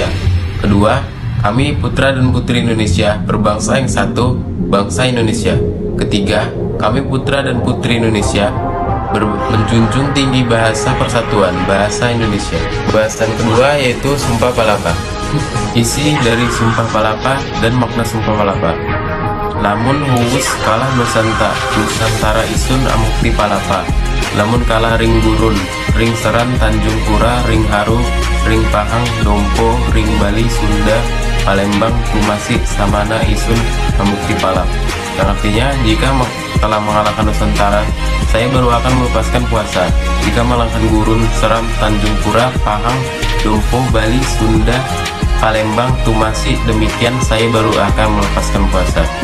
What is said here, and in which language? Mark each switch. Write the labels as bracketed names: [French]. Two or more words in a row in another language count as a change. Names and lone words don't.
[Indonesian] Kedua, kami putra dan putri Indonesia berbangsa yang satu, bangsa Indonesia. Ketiga, kami putra dan putri Indonesia menjunjung tinggi bahasa persatuan, bahasa Indonesia. Bahasan kedua yaitu Sumpah Palapa. Isi dari Sumpah Palapa dan makna Sumpah Palapa: [Kawi] lamun huwus kalah Nusantara isun amukti palapa, lamun kalah ring gurun, ring seran Tanjung Pura, ring haru, ring pahang, dompo, ring Bali, Sunda, Palembang, Kumasi, samana isun amukti palap. [Indonesian] Yang artinya, jika telah mengalahkan Nusantara, saya baru akan melepaskan puasa. Jika mengalahkan gurun, seram, Tanjung Pura, Pahang, dompo, Bali, Sunda, Palembang, Kumasi, demikian saya baru akan melepaskan puasa.